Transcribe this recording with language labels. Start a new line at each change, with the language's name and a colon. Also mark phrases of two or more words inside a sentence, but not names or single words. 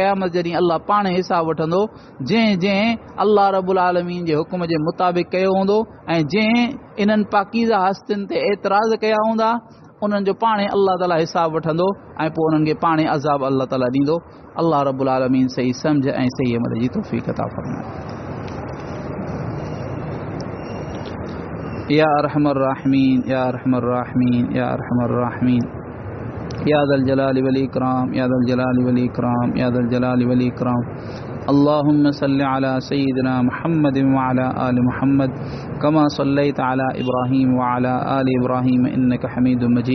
Sindhi: क़यामत जॾहिं अल्लाह पाण हिसाब वठंदो, जंहिं
Arabic: الله رب العالمين
Sindhi: जे हुकुम जे मुताबिक़ कयो हूंदो ऐं जंहिं इन्हनि पाकीज़ा हस्तियुनि ते एतिराज़ कया हूंदा, उन्हनि जो पाणे अल्लाह ताला हिसाब वठंदो ऐं पोइ उन्हनि खे पाणे अज़ाब अल्लाह ताला ॾींदो।
Arabic: الله رب العالمين
Sindhi: सही सम्झ ऐं सही अमल जी तौफ़ीक़ अता फ़रमाए।
Arabic: يا أرحم الراحمين، يا أرحم الراحمين، يا أرحم الراحمين، يا ذا الجلال والإكرام، يا ذا الجلال والإكرام، يا ذا الجلال والإكرام. اللهم صل على سيدنا محمد وعلى آل محمد كما صليت على إبراهيم وعلى آل إبراهيم إنك حميد مجيد.